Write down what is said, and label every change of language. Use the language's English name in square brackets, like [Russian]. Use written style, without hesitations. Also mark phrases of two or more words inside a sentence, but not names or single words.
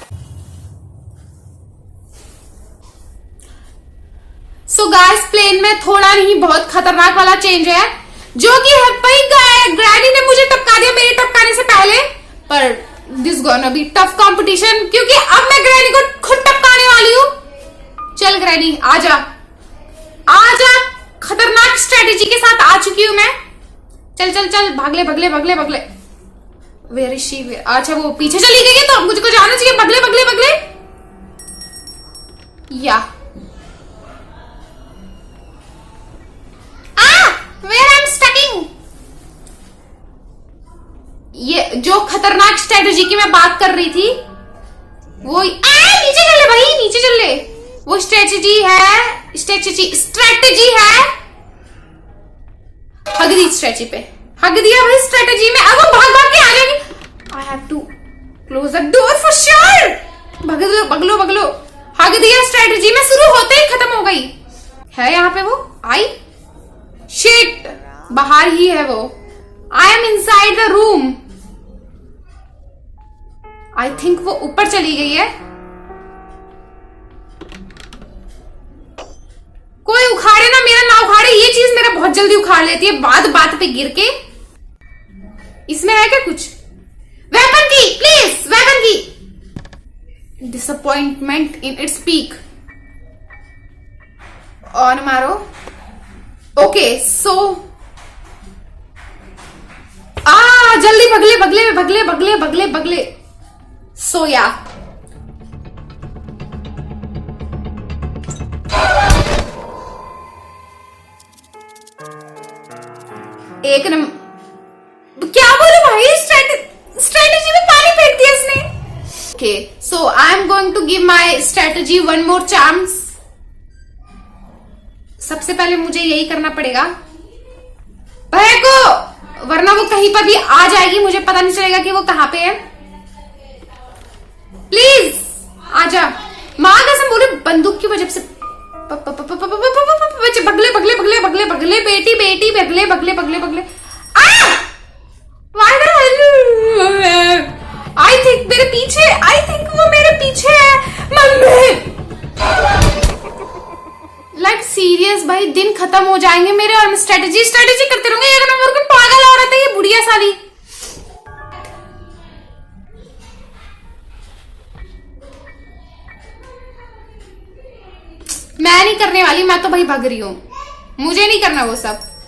[English] so guys, [Hindi] प्लेन में थोड़ा नहीं बहुत खतरनाक वाला चेंज है, जो कि है भाई ग्रैनी ने मुझे टपका दिया मेरे टपकाने से पहले। पर [English] this gonna be tough competition, [Hindi] क्योंकि अब मैं ग्रैनी को खुद टपकाने वाली हूं। चल ग्रैनी आजा आजा, खतरनाक स्ट्रेटेजी के साथ आ चुकी हूं मैं। चल चल चल, भागले भगले भगले भगले। [English] where is she? [Hindi] अच्छा वो पीछे चली गई है, तो मुझको जाना चाहिए। भगले भगले भगले। [English] yeah where I am stucking. [Hindi] ये जो खतरनाक स्ट्रेटेजी की मैं बात कर रही थी वो नीचे चल ले भाई, नीचे चल ले। वो स्ट्रेटेजी है हग दी स्ट्रेटेजी पे, हग दिया भाई स्ट्रेटेजी में। अब वो भाग भाग के आ जाएगी। [English] I have to close the door for sure. [Hindi] भगलो भगलो भगलो। हग दिया स्ट्रेटेजी में, शुरू होते ही खत्म हो गई है। यहाँ पे वो आई, शिट, बाहर ही है वो। [English] I am inside the room. I think [Hindi] वो ऊपर चली गई है। कोई उखाड़े ना, मेरा ना उखाड़े। ये चीज मेरा बहुत जल्दी उखाड़ लेती है बात बात पे गिर के। इसमें है क्या कुछ? वेपन की प्लीज, वेपन की। [English] disappointment in its peak. [Hindi] और मारो। [English] okay so [Hindi] जल्दी भगले भगले भगले भगले भगले भगले। सोया एक क्या बोलूं भाई, स्ट्रेटेजी में पानी फेंक दिया इसने। [English] okay so I am going to give my strategy one more chance. [Hindi] सबसे पहले मुझे यही करना पड़ेगा भैया को, वरना वो कहीं पर भी आ जाएगी, मुझे पता नहीं चलेगा कि वो कहां पे है। प्लीज आजा, मां कसम बोले बंदूक की वजह से। भगले भगले भगले भगले भगले, बेटी बेटी भगले भगले भगले भगले। [English] I think [Hindi] मेरे पीछे, [English] I think [Hindi] वो मेरे पीछे है। मम्मी [English] like serious [Hindi] भाई, दिन खत्म हो जाएंगे मेरे और मैं स्ट्रेटेजी करते रहूंगी। एक नंबर की पागल औरत है ये बुढ़िया साली। मैं नहीं करने वाली, मैं तो भाई भाग रही हूं, मुझे नहीं करना वो सब।